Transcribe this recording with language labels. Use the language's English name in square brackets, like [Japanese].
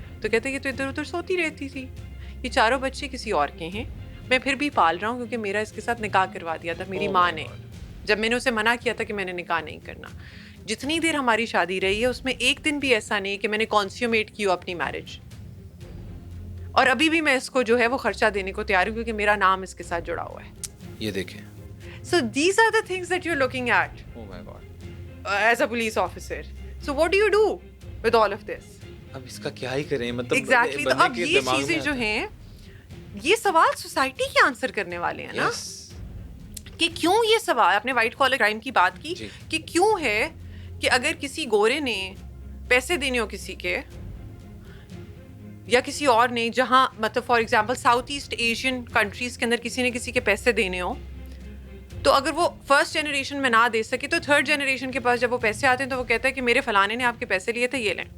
[Urdu] تو کہتے ہیں کہ تو ادھر ادھر سوتی رہتی تھی, یہ 4 بچے کسی اور کے ہیں, میں پھر بھی پال رہا ہوں کیونکہ میرا اس کے ساتھ نکاح کروا دیا تھا میری ماں نے, جب میں نے اسے منع کیا تھا کہ میں نے نکاح نہیں کرنا. جتنی دیر ہماری شادی رہی ہے اس میں ایک دن بھی ایسا نہیں کہ میں نے کانسیومیٹ کیا اپنی میرج, اور ابھی بھی میں اس کو جو ہے وہ خرچہ دینے کو تیار ہوں کیونکہ میرا نام اس کے ساتھ جڑا ہوا ہے. یہ دیکھیں. [English] So these are the things that you're looking at. Oh my God. As a police officer. So what do you do with all of this? [Urdu] اب اس کا کیا ہی کریں, مطلب [English] exactly. [Urdu] تو اب یہ چیزیں جو ہیں, یہ سوال سوسائٹی کے آنسر کرنے والے ہیں نا, کہ کیوں یہ سوال, آپ نے وائٹ کالر کرائم کی بات کی, کہ کیوں ہے کہ اگر کسی گورے نے پیسے دینے ہو کسی کے یا کسی اور نے, جہاں مطلب for example south East Asian countries کے اندر کسی نے کسی کے پیسے دینے ہو, تو اگر وہ فرسٹ جنریشن میں نہ دے سکے تو تھرڈ جنریشن کے پاس جب وہ پیسے آتے ہیں تو وہ کہتا ہے کہ میرے فلانے نے آپ کے پیسے لیے تھے, یہ لیں.